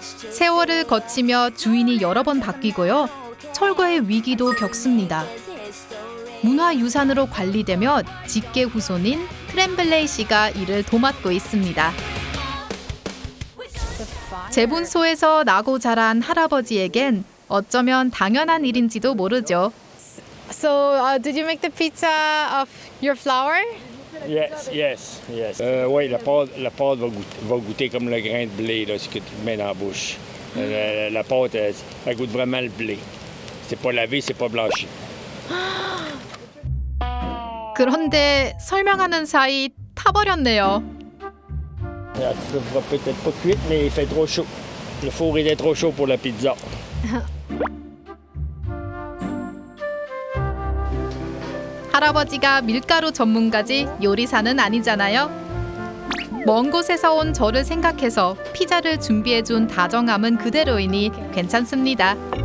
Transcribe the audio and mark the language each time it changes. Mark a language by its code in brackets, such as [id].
[ko] 세월을 거치며 주인이 여러 번 바뀌고요. 철거의 위기도 겪습니다. 문화유산으로 관리되며 직계 후손인 트렘블레이 씨가 이를 도맡고 있습니다. 제분소에서 나고 자란 할아버지에겐 어쩌면 당연한 일인지도 모르죠. [en] So, did you make the pizza of your flour? Yes. [fr] Oui, la pâte va goûter comme le grain de blé, là, ce que tu mets dans la bouche. La pâte, elle goûte vraiment le blé. C'est pas lavé, c'est pas blanchi. [ko] 그런데 설명하는 사이 타버렸네요. [fr] Elle sera peut-être pas cuite, mais il fait trop chaud. Le four était trop chaud pour la pizza. [ko] 할아버지가 밀가루 전문가지 요리사는 아니잖아요. 먼 곳에서 온 저를 생각해서 피자를 준비해준 다정함은 그대로이니 괜찮습니다.